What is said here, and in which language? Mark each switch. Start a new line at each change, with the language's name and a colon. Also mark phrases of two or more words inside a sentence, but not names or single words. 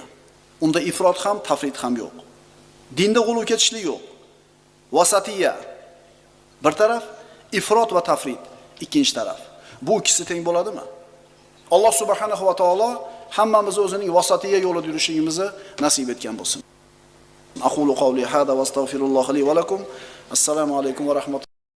Uzbek: Unda ifrot ham, tafrit ham yo'q. Dinda g'uluv ketishlik yo'q. Vasatiya bir taraf, ifrot va tafrit ikkinchi taraf. Bu ikkisi teng bo'ladimi? Alloh
Arabic: سبحانه وتعالى
Uzbek: hammamizni o'zining vasatiya yo'lida yurishimizni nasib etgan bo'lsin.
Arabic: أقول قولي هذا وأستغفر الله لي ولكم. السلام عليكم ورحمة الله.